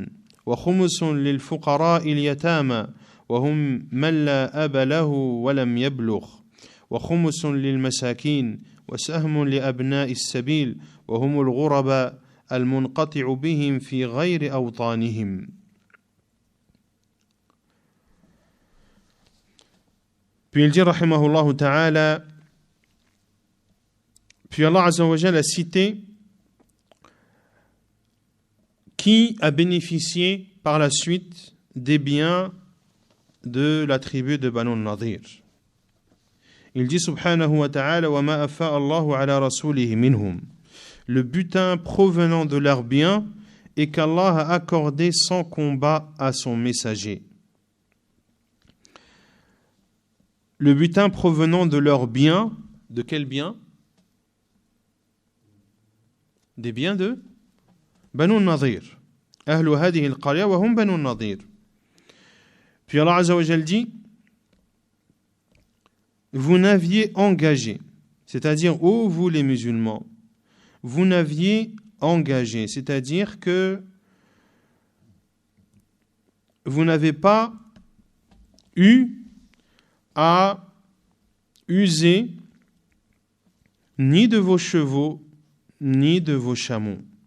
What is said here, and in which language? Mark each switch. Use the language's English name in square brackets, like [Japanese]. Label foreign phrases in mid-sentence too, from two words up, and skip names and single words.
[Arabic] وخمس للفقراء اليتامى وهم من لا أب له ولم يبلغ وخمس للمساكين وسهم لأبناء السبيل وهم الغرباء المنقطع بهم في غير أوطانهم. [French] Puis il dit [Arabic] رحمه الله تعالى, [French] puis [Arabic] الله عز وجل [French] a cité qui a bénéficié par la suite des biens de la tribu de Banu Nadir. Il dit [Arabic] سبحانه وتعالى وما أفاء الله على رسوله منهم. [French] Le butin provenant de leurs biens et qu'Allah a accordé sans combat à son messager. Le butin provenant de leurs biens, de quels biens? Des biens de Banu Nadir. [Arabic] أهل هذه القرية وهم بنو النضير. [French] Puis [Arabic] الله عز وجل [French] dit vous n'aviez engagé, c'est-à-dire ô vous les musulmans, vous n'aviez engagé, c'est-à-dire que vous n'avez pas eu à user ni de vos chevaux ni de vos chameaux.